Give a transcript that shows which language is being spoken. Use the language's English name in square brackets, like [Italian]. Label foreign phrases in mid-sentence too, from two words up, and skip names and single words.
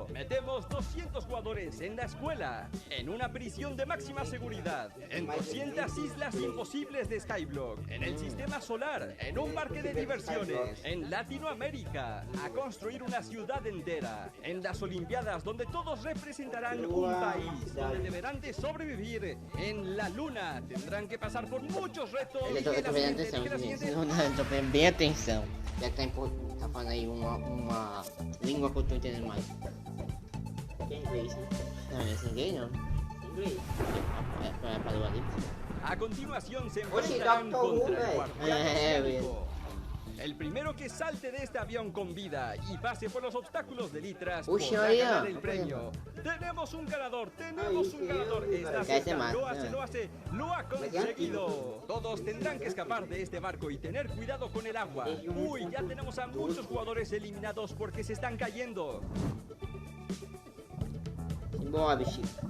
[Spanish] Metemos 200 jugadores en la escuela, en una prisión de máxima seguridad, en 200 islas imposibles de Skyblock, en el sistema solar, en un parque de diversiones, en Latinoamérica, a construir una ciudad entera, en las Olimpiadas donde todos representarán un país, donde deberán de sobrevivir, en la luna, tendrán que pasar por muchos retos. [Portuguese] Eu tô prestando atenção, gente. Tô prestando bem atenção. Já que tá falando aí uma língua que eu tô entendendo mais. É inglês, né? Não, é inglês não. Inglês. É, parou ali. [Spanish] A continuación se enfrentarán contra el guardián oceánico. El primero que salte de este avión con vida y pase por los obstáculos de litras podrá ganar el premio. Tenemos un ganador, Esta cesta lo ha conseguido. Todos tendrán que escapar de este barco y tener cuidado con el agua. Uy, ya tenemos a muchos jugadores eliminados porque se están cayendo. [Portuguese] Boa, bichinho.